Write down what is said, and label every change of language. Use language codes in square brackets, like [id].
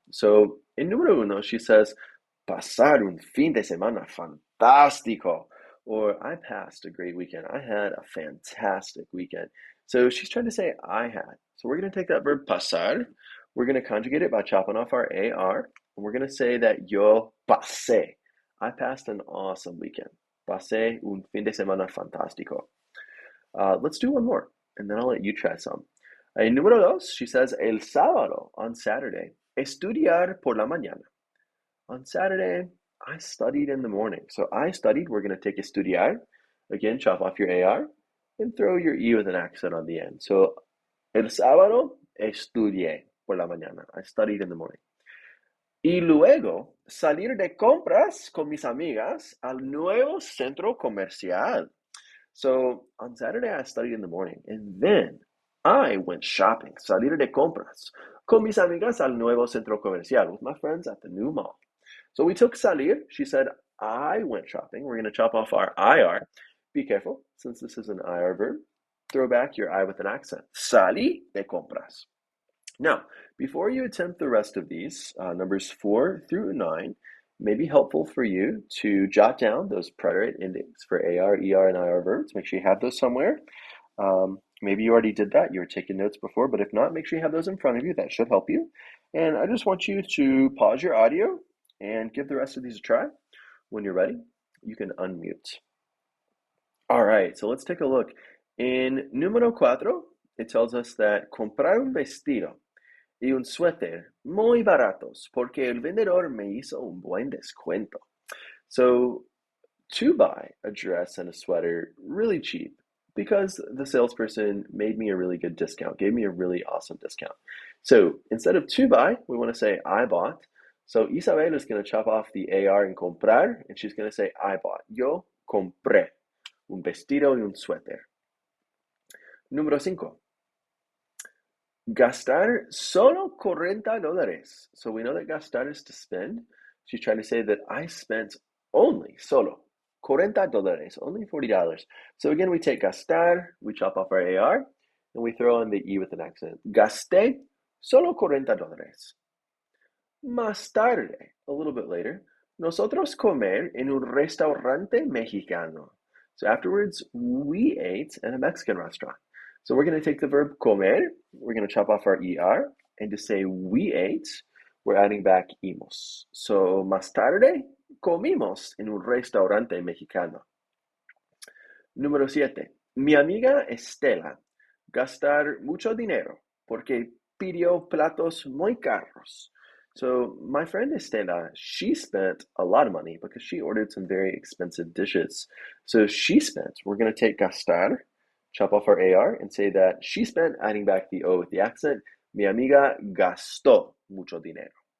[en] So in número uno, she says, [es] "Pasar un fin de semana fantástico," [en] or "I passed a great weekend. I had a fantastic weekend." So she's trying to say "I had." So we're going to take that verb pasar. We're going to conjugate it by chopping off our AR, and we're going to say that [es] yo pasé. [en] I passed an awesome weekend. [es] Pasé un fin de semana fantástico. [en] Let's do one more, and then I'll let you try some. Número dos, she says, [es] el sábado, [en] on Saturday, [es] estudiar por la mañana. [en] On Saturday, I studied in the morning. So I studied, we're going to take estudiar. Again, chop off your AR and throw your E with an accent on the end. [es] So, el sábado, estudié por la mañana. [en] I studied in the morning. [es] Y luego, salir de compras con mis amigas al nuevo centro comercial. [en] So on Saturday, I studied in the morning, and then I went shopping, [es] salir de compras, con mis amigas al nuevo centro comercial, [en] with my friends at the new mall. So we took salir. She said, I went shopping. We're going to chop off our IR. Be careful, since this is an IR verb. Throw back your I with an accent. [es] Salí de compras. [en] Now, before you attempt the rest of these, numbers 4 through 9 may be helpful for you to jot down those preterite endings for AR, ER, and IR verbs. Make sure you have those somewhere. Maybe you already did that. You were taking notes before, but if not, make sure you have those in front of you. That should help you. And I just want you to pause your audio and give the rest of these a try. When you're ready, you can unmute. All right, so let's take a look. [es] In número cuatro, [en] it tells us that [es] comprar un vestido y un suéter muy baratos porque el vendedor me hizo un buen descuento. [en] So, to buy a dress and a sweater really cheap because the salesperson made me a really good discount, gave me a really awesome discount. So, instead of to buy, we want to say I bought. So, Isabel is going to chop off the AR in comprar, and she's going to say I bought. [es] Yo compré un vestido y un suéter. Número 5. Gastar solo $40. [en] So we know that gastar is to spend. She's trying to say that I spent only, solo, $40, only $40. So again, we take gastar, we chop off our AR, and we throw in the E with an accent. [es] Gasté solo $40. Más tarde, [en] a little bit later, [es] nosotros comer en un restaurante mexicano. [en] So afterwards, we ate at a Mexican restaurant. So we're going to take the verb comer, we're going to chop off our ER, and to say we ate, we're adding back imos. [es] So más tarde, comimos en un restaurante mexicano. Número 7. Mi amiga Estela gastar mucho dinero porque pidió platos muy caros. [en] So my friend Estela, she spent a lot of money because she ordered some very expensive dishes. So she spent, we're going to take gastar, chop off our AR, and say that she spent, adding back the O with the accent. [es] Mi amiga gastó mucho dinero.